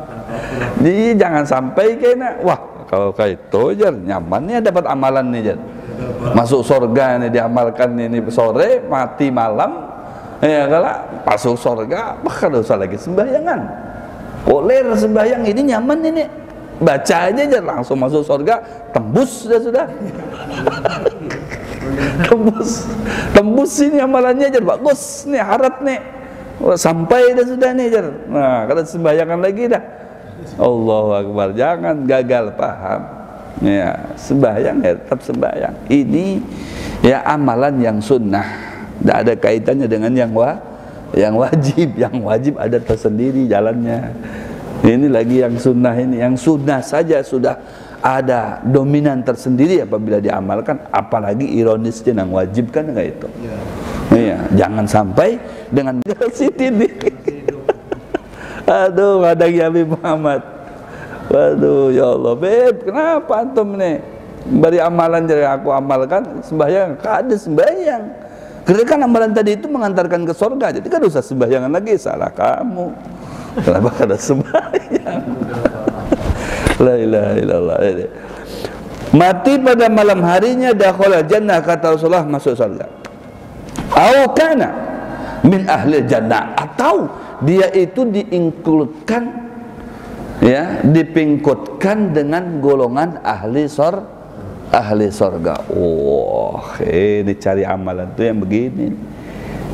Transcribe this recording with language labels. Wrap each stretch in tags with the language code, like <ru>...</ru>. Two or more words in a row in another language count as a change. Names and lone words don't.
<id>Jadi jangan sampai kena, wah kalau kayak itu jar nyamannya dapat amalan nih jar, masuk surga ini diamalkan ini sore, mati malam, ya kalau masuk surga, bahkan usah lagi sembahyangan, koler sembahyang ini nyaman ini, baca aja langsung masuk surga, tembus sudah. tembus ini amalannya jar, bagus nih, harap nih, sampai sudah nih jar. Nah kalau sembahyangan lagi dah,</id> <ar>الله أكبر,</ar> <id>jangan gagal paham. Ya, sembahyang ya tetap sembahyang. Ini ya amalan yang sunnah, tidak ada kaitannya dengan yang wajib. Yang wajib ada tersendiri jalannya. Ini lagi yang sunnah ini, yang sunnah saja sudah ada dominan tersendiri apabila diamalkan, apalagi ironisnya yang wajib kan enggak itu. Ya, jangan sampai dengan Siti ini. Aduh, ada Habib Muhammad. Waduh,</id> <ar>يا الله,</ar> <id>Beb, kenapa antum nih beri amalan dari aku amalkan sembahyang?</id> <bjn>Kada sembahyang.</bjn> <id>Karena kan amalan tadi itu mengantarkan ke surga, jadi kan usah sembayangan lagi. Salah kamu.</id> <bjn>Kenapa kada sembahyang?</bjn> <ar>لا إله إلا الله.</ar> <id>Mati pada malam harinya</id> <ar>دخل الجنة,</ar> <id>kata Rasulullah, masuk surga.</id> <ar>أو كان من أهل الجنة,</ar> <id>atau dia itu diinkludkan, ya, dipingkutkan dengan golongan ahli surga. Oh, ini cari amalan tuh yang begini.</id>